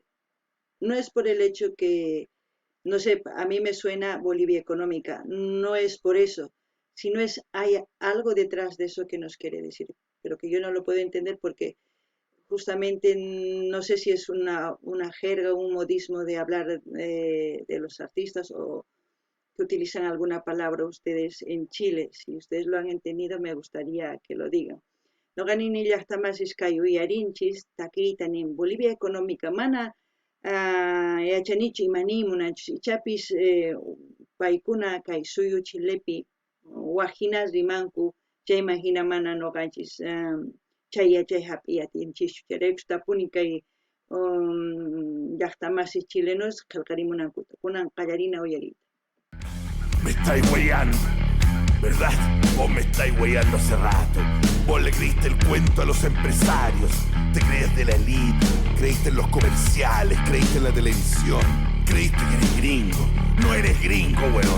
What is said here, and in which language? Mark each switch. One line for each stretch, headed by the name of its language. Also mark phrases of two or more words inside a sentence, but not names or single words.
Spanish: No es por el hecho que no sé, a mí me suena Bolivia económica, no es por eso, sino hay algo detrás de eso que nos quiere decir, pero que yo no lo puedo entender porque justamente no sé si es una jerga, un modismo de hablar de los artistas o que utilizan alguna palabra ustedes en Chile. Si ustedes lo han entendido, me gustaría que lo digan.
Quechua: No ganin ni llaqtamasis kay uyarinchis takiytan
Spanish: en Bolivia económica
Quechua: mana yachanichu imanimunachus ichapis paykuna kay suyu Chilepi wajinas rimanku chayman hina mana noqanchis chay yachay hap'i atinchischu chayraykus tapuni kay llaqtamasis chilenos qillqarimunankuta kunan qallarina uyariyta.
Spanish: Me estáis hueando, ¿verdad? Vos me estáis hueando hace rato. Vos le creíste el cuento a los empresarios, te creías de la elite, creíste en los comerciales, creíste en la televisión, creíste que eres gringo. No eres gringo, weón.